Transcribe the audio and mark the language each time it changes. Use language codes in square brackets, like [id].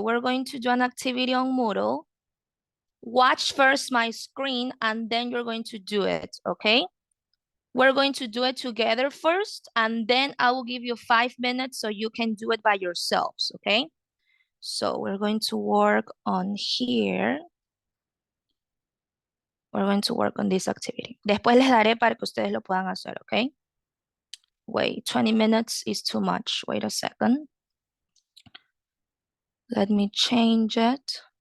[en] We're going to do an activity on Moodle. Watch first my screen and then you're going to do it, okay? We're going to do it together first and then I will give you 5 minutes so you can do it by yourselves, okay? So we're going to work on here. We're going to work on this activity. [es] Después les daré para que ustedes lo puedan hacer, okay? [en] Wait, 20 minutes is too much. Wait a second. Let me change it.